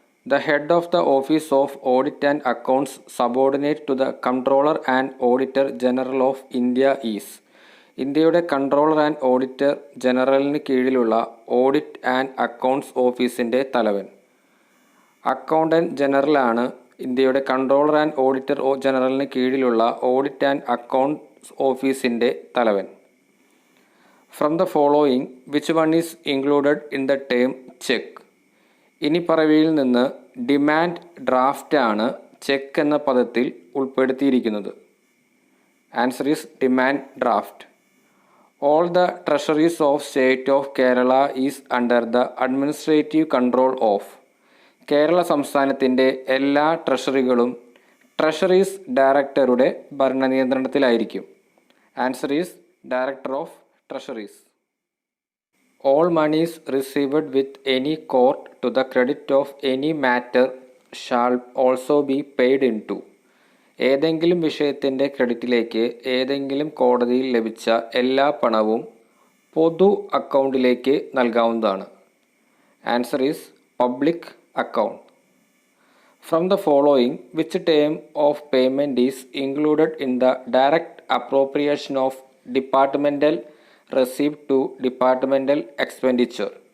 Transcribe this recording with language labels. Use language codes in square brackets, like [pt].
[en] The head of the Office of Audit and Accounts, subordinate to the Controller and Auditor General of India is. [ml] ഇന്ത്യയുടെ controller and auditor ജനറലിന് കീഴിലുള്ള audit and accounts ഓഫീസിൻ്റെ തലവൻ. Accountant ജനറലാണ് ഇന്ത്യയുടെ controller and auditor ജനറലിന് കീഴിലുള്ള audit and accounts ഓഫീസിൻ്റെ തലവൻ. [en] From the following which one is included in the term check? [ml] ഇനി പറവയിൽ നിന്ന് ഡിമാൻഡ് ഡ്രാഫ്റ്റ് ആണ് ചെക്ക് എന്ന പദത്തിൽ ഉൾപ്പെടുത്തിയിരിക്കുന്നത്. [en] Answer is demand draft. All the treasuries of state of Kerala is under the administrative control of. [ml] Kerala സംസ്ഥാനത്തിൻ്റെ എല്ലാ ട്രഷറികളും ട്രഷറീസ് ഡയറക്ടറുടെ ഭരണനിയന്ത്രണത്തിലായിരിക്കും. [en] Answer is director of treasuries. All monies received with any court to the credit of any matter shall also be paid into. [ml] ഏതെങ്കിലും വിഷയത്തിൻ്റെ ക്രെഡിറ്റിലേക്ക് ഏതെങ്കിലും കോടതിയിൽ ലഭിച്ച എല്ലാ പണവും പൊതു അക്കൗണ്ടിലേക്ക് നൽകാവുന്നതാണ്. [en] Answer is public account. From the following which term of payment is included in the direct appropriation of departmental receipt to departmental expenditure?